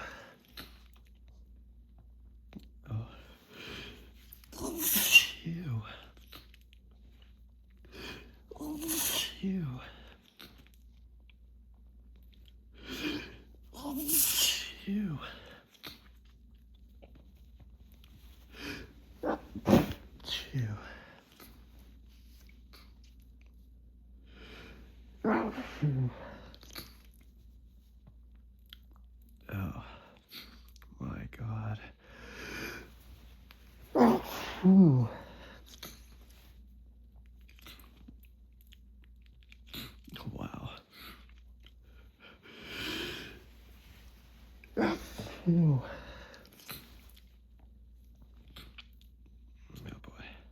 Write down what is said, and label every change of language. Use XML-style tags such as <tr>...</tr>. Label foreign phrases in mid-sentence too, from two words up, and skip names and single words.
<en>Oh. Ew. Ew. Ew. Ew. Oh my God. Ooh. Wow. Ew. Oh boy.</en>